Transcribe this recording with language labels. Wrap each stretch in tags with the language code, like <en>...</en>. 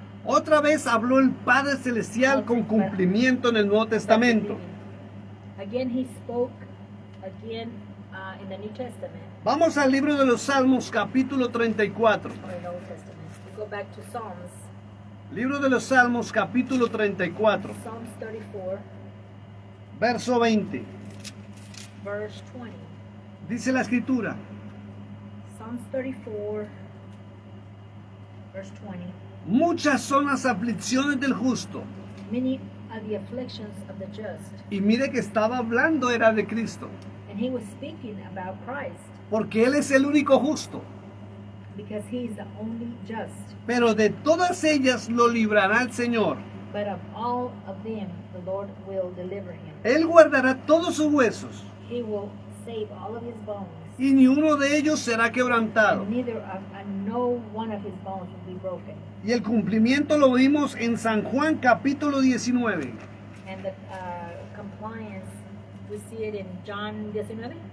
<es>Otra vez habló el Padre Celestial con cumplimiento en el Nuevo Testamento.</es> <en>Again he spoke again in the New Testament</en> <es>Vamos al libro de los Salmos, capítulo 34.</es> <en>or in the Old Testament. We go back to Psalms,</en> <es>Libro de los Salmos, capítulo 34,</es> <en>Psalms 34,</en> <es>verso 20.</es> <en>verse 20.</en> <es>Dice la escritura,</es> <en>Psalms 34, verse 20.</en> <es>muchas son las aflicciones del justo.</es> <en>Many are the afflictions of the just.</en> <es>Y mire que estaba hablando era de Cristo,</es> <en>And he was speaking about Christ,</en> <es>porque Él es el único justo.</es> <en>because he is the only just.</en> <es>Pero de todas ellas lo librará el Señor.</es> <en>But of all of them, the Lord will deliver him.</en> <es>Él guardará todos sus huesos,</es> <en>He will save all of his bones.</en> <es>y ni uno de ellos será quebrantado.</es> <en>And neither no one of his bones will be broken.</en> <es>Y el cumplimiento lo vimos en San Juan capítulo 19.</es> <en>And the compliance, we see it in John 19?</en>